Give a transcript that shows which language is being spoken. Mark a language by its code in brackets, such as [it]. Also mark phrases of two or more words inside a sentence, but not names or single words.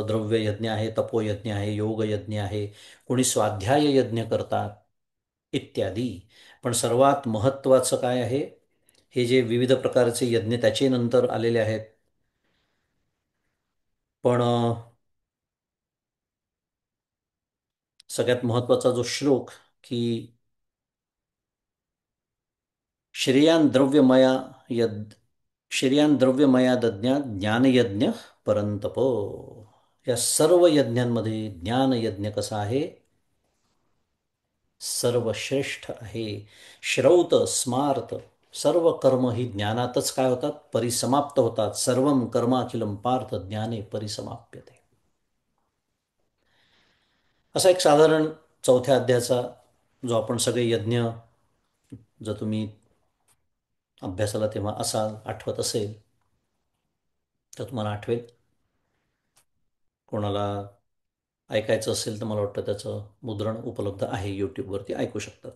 [mr] द्रव्य यज्ञ आहे, तपोयज्ञ आहे, योग यज्ञ आहे, कोणी स्वाध्याय यज्ञ करतात इत्यादी. पण सर्वात महत्त्वाचं काय आहे, हे जे विविध प्रकारचे यज्ञ त्याचे नंतर आलेले आहेत. पण सगळ्यात महत्त्वाचा जो श्लोक की [sa] श्रेयान द्रव्यमया यद श्रेयान द्रव्यमया दज्ञात ज्ञानयज्ञ परंतप. [mr] या सर्व यज्ञांमध्ये ज्ञानयज्ञ कसा आहे, सर्वश्रेष्ठ आहे. श्रौत स्मार्त सर्व कर्म ही ज्ञानातच काय होतात, परिसमाप्त होतात. [sa] सर्वं कर्माखिलम पार्थ ज्ञाने परिसमाप्यते. [mr] असा एक साधारण चौथ्या अध्यायाचा जो आपण सगळे यज्ञ, जर तुम्ही अभ्यासाला तेव्हा असाल, आठवत असेल तर तुम्हाला आठवेल. कोणाला ऐकायचं असेल तर मला वाटतं त्याचं मुद्रण उपलब्ध आहे, यूट्यूबवरती ऐकू शकतात.